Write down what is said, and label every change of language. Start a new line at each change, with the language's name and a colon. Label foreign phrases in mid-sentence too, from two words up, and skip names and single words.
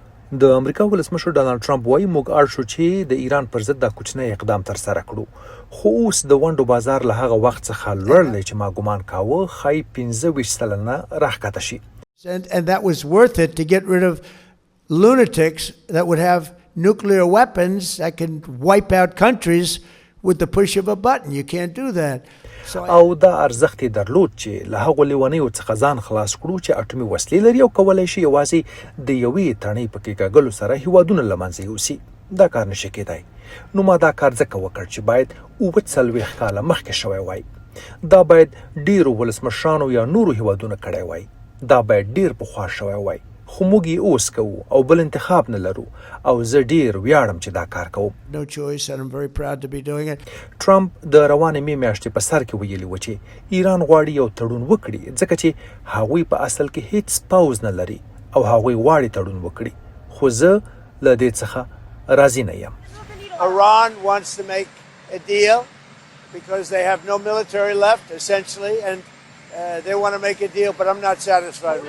Pashto: د امریکا ولسمشر ډانلډ ټرمپ وایي موږ اړ شو چې د ایران پر ضد د کوچنی اقدام تر سره کړو خو اوس د ونډو بازار له هغه وخت څخه لوړ دی چې ما ګومان کاوه ښایي 15 سلنه راښکته شي.
English: And that was worth it to get rid of lunatics that would have nuclear weapons that can wipe out countries with the push of a button. You can't do that.
Pashto: او دا ارزښت درلود چې له هغو لیونیو څخه ځان خلاص کړو چې اټومي وسلې لري او کولی شي یوازې د یوې تڼۍ په کېکاږلو سره هیوادونه له منځه یوسي. دا کار نشي کېدای. نو ما دا کار ځکه وکړ چې باید 40 کاله مخکې شوی وای. دا باید ډیرو ولسمشرانو یا نورو هیوادونه کړی وای. دا باید ډیر پخوا شوی وای. خو موږ یې اوس کوو او بل انتخاب نه لرو او زه ډیر ویاړم چې دا کار کوم.
English: No choice and I'm very proud to be doing it.
Pashto: ټرمپ د روانې مې میاشتې په سر کې ویلي و چې ایران غواړي یو تړون وکړي ځکه چې هغوی په اصل کې هیڅ پوځ نه لري او هغوی غواړي تړون وکړي خو زه له دې څخه راضي نه یم.
English: Iran wants to make a deal because they have no military left essentially and they want to make a deal but I'm not satisfied with it.